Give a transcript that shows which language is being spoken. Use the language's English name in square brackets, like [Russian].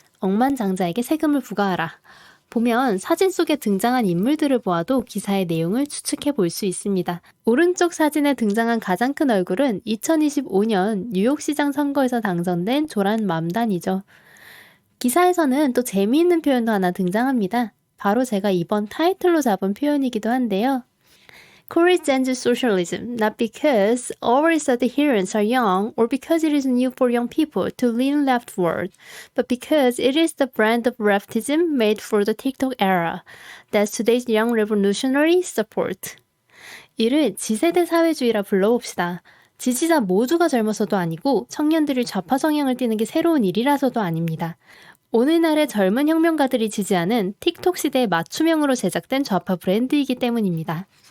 [Korean] 억만장자에게 세금을 부과하라. 보면 사진 속에 등장한 인물들을 보아도 기사의 내용을 추측해 볼 수 있습니다. 오른쪽 사진에 등장한 가장 큰 얼굴은 2025년 뉴욕시장 선거에서 당선된 조란 맘단이죠. 기사에서는 또 재미있는 표현도 하나 등장합니다. 바로 제가 이번 타이틀로 잡은 표현이기도 한데요. [English] Courage and socialism, not because all its adherents are young or because it is new for young people to lean leftward, but because it is the brand of leftism made for the TikTok era that today's young revolutionary support. [Korean] 이를 지세대 사회주의라 불러봅시다. 지지자 모두가 젊어서도 아니고 청년들이 좌파 성향을 띠는 게 새로운 일이라서도 아닙니다. 오늘날의 젊은 혁명가들이 지지하는 틱톡 시대의 맞춤형으로 제작된 좌파 브랜드이기 때문입니다.